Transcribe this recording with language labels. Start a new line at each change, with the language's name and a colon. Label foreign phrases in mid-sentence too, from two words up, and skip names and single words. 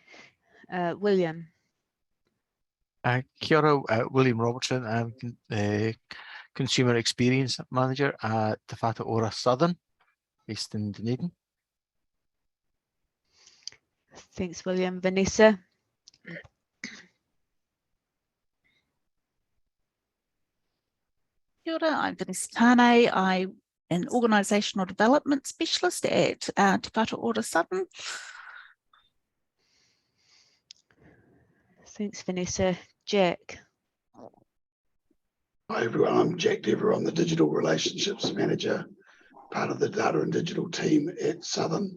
English: William.
Māori: Kia ora,
English: William Robertson. I'm the Consumer Experience Manager at Te Whatu Ora Southern, based in Dunedin. Thanks, William. Vanessa.
Māori: Kia ora,
English: I'm Vanessa Tane. I'm an organisational development specialist at Te Whatu Ora Southern. Thanks, Vanessa. Jack. Hi everyone, I'm Jack Dever. I'm the Digital Relationships Manager, part of the Data and Digital team at Southern.